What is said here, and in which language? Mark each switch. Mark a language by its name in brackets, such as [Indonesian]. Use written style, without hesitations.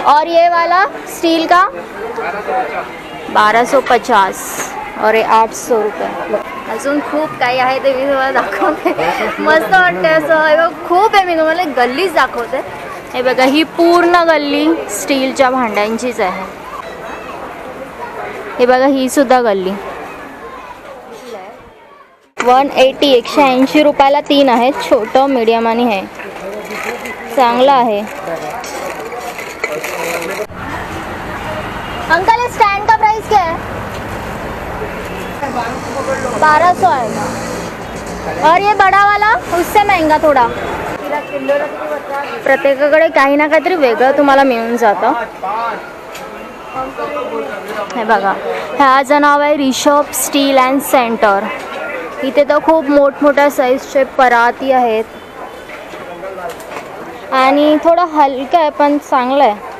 [Hindi] और ये वाला स्टील का 1250 और ये 800 रुपये। [Marathi] अजून खूप काही आहे ते मी तुम्हाला दाखवते। मस्त वाटते असं, खूप आहे। मी तुम्हाला गल्लीच दाखवते। हे बघा ही पूर्ण गल्ली स्टीलच्या भांड्यांचीच आहे। हे बघा ही सुद्धा गल्ली 180 180 रुपयाला 3 आहेत, छोटं मीडियम आणि हे चांगलं आहे। [Hindi] अंकल स्टैंड का प्राइस क्या है? 1200 आएगा। और ये बड़ा वाला उससे महंगा थोड़ा। [Marathi] प्रत्येकाकडे काही ना काहीतरी वेगळं तुम्हाला मिळून जातं। हे बघा, ह्याचं नाव आहे रिषभ स्टील अँड सेंटर. इथे तर खूप मोठमोठ्या साईजचे पराती आहेत आणि थोडं हलकं आहे पण चांगलं आहे.